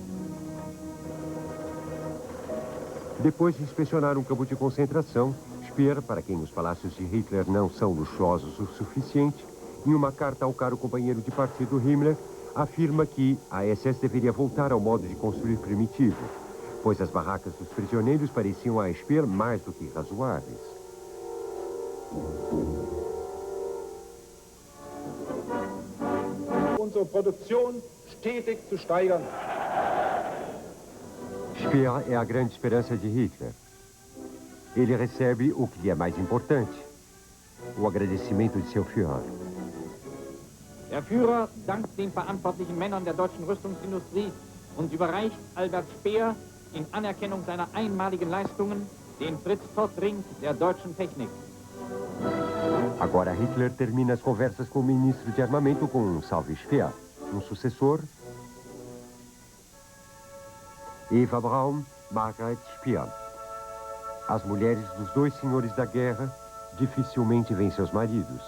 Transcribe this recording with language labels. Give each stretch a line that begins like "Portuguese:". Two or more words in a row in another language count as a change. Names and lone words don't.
Portuguese: Depois de inspecionar um campo de concentração, Speer, para quem os palácios de Hitler não são luxuosos o suficiente, em uma carta ao caro companheiro de partido Himmler, afirma que a SS deveria voltar ao modo de construir primitivo, pois as barracas dos prisioneiros pareciam a Speer mais do que razoáveis.
German: Unsere Produktion stetig zu steigern.
Portuguese: Speer é a grande esperança de Hitler. Ele recebe o que lhe é mais importante, o agradecimento de seu Führer.
German: Der Führer dankt den verantwortlichen Männern der deutschen Rüstungsindustrie und überreicht Albert Speer in Anerkennung seiner einmaligen Leistungen den Fritz-Todt-Ring der deutschen Technik.
Portuguese: Agora Hitler termina as conversas com o ministro de armamento com um salve Speer. Um sucessor, Eva Braun, Margaret Speer. As mulheres dos dois senhores da guerra dificilmente veem seus maridos.